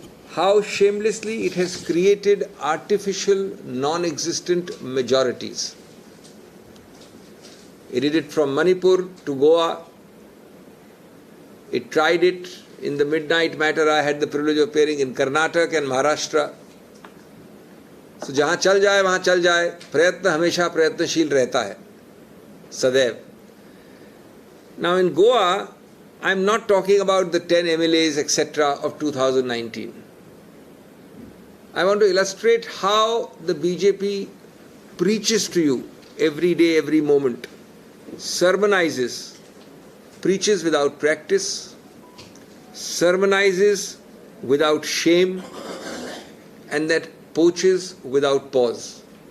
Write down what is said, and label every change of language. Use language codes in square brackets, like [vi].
[en] How shamelessly it has created artificial, non-existent majorities. It did it from Manipur to Goa. It tried it in the midnight matter. I had the privilege of appearing in Karnataka and Maharashtra. [hi] So जहाँ चल जाए वहाँ चल जाए, प्रयत्न हमेशा प्रयत्नशील रहता है, सदैव. [en] Now in Goa, I am not talking about the 10 MLAs etc. of 2019. I want to illustrate how the BJP preaches to you every day, every moment, sermonizes, preaches without practice, sermonizes without shame, and that poaches without pause.